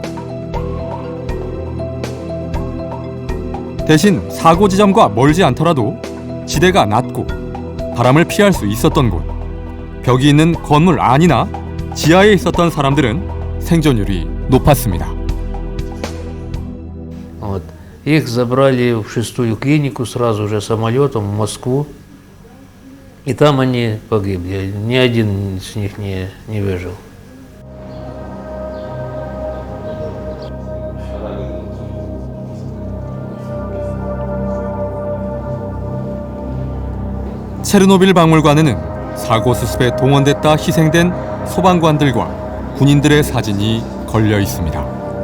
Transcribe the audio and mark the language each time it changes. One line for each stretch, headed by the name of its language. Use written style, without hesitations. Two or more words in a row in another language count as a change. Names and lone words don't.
Korean: 대신 사고 지점과 멀지 않더라도 지대가 낮고 바람을 피할 수 있었던 곳, 벽이 있는 건물 안이나 지하에 있었던 사람들은 생존율이 높았습니다.
Russian: Вот. Их забрали в 6-ю клинику сразу же самолетом в Москву. И там они погибли. Ни один из них не выжил.
Korean: 체르노빌 박물관에는 사고 수습에 동원됐다 희생된 소방관들과 군인들의 사진이 걸려 있습니다.